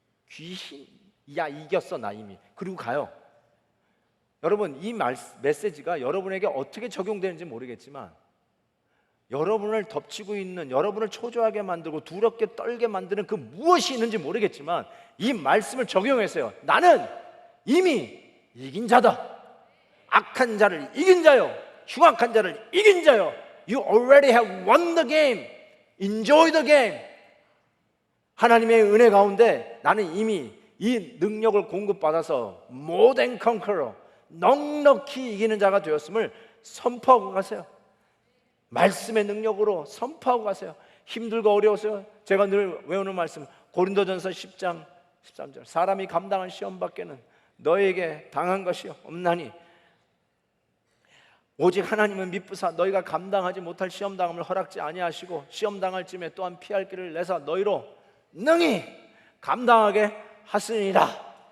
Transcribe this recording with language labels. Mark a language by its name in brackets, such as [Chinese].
[Korean] 귀신, 야 이겼어 나 이미. 그리고 가요. 여러분 이 메시지가 여러분에게 어떻게 적용되는지 모르겠지만 여러분을 덮치고 있는, 여러분을 초조하게 만들고 두렵게 떨게 만드는 그 무엇이 있는지 모르겠지만 이 말씀을 적용해서요, 나는 이미 이긴 자다. 악한 자를 이긴 자요, 흉악한 자를 이긴 자요. [English] You already have won the game. Enjoy the game. [Korean] 하나님의 은혜 가운데 나는 이미 이 능력을 공급받아서 [English] more than conqueror, [Korean] 넉넉히 이기는 자가 되었음을 선포하고 가세요. 말씀의 능력으로 선포하고 가세요. 힘들고 어려워서요, 제가 늘 외우는 말씀 고린도전서 10장 13절, 사람이 감당한 시험 밖에는 너에게 당한 것이 없나니 오직 하나님은 미쁘사 너희가 감당하지 못할 시험 당함을 허락지 아니하시고 시험 당할 쯤에 또한 피할 길을 내사 너희로 능히 감당하게 하시니라.